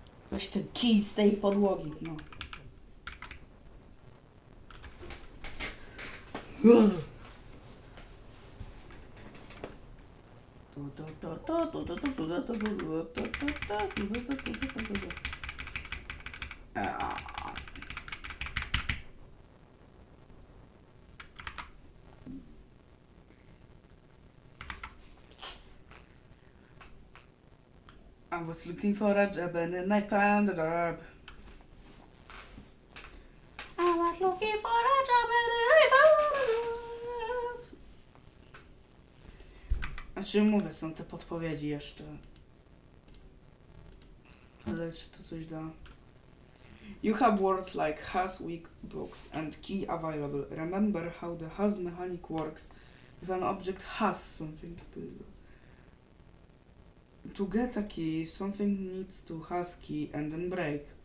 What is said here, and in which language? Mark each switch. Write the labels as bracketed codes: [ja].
[pl] weź ten kij z tej podłogi, no. [en] I was looking for a job and then I found a job. I was looking for a job and then I found a job. [pl] Znaczy mówię, są te podpowiedzi jeszcze. Ale czy to coś da? [en] You have words like has, weak, box and key available. Remember how the has mechanic works. If an object has something to get a key, something needs to has key and then break.